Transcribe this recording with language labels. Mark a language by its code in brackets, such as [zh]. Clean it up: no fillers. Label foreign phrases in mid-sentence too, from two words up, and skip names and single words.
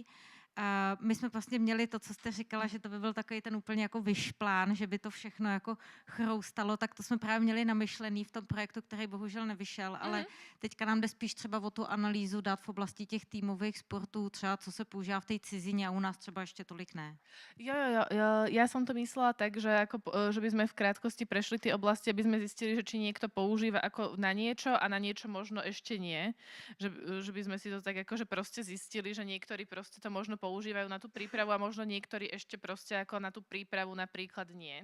[cs] My jsme vlastně měli to, co jste říkala, že to by byl takový ten úplně jako vyšplán, že by to všechno jako chroustalo, tak to jsme právě měli namyšlený v tom projektu, který bohužel nevyšel, ale teďka nám jde spíš třeba o tu analýzu dát v oblasti těch týmových sportů, třeba co se používá v té cizině a u nás třeba ještě tolik ne. Jo. [sk] Ja som to myslela tak, že by sme v krátkosti prešli tie oblasti, aby sme zistili, že či niekto používa ako na niečo a na niečo možno ešte nie. Že by sme si to tak akože proste zistili, že niektorí proste to možno používajú na tú prípravu a možno niektorí ešte proste ako na tú prípravu napríklad nie.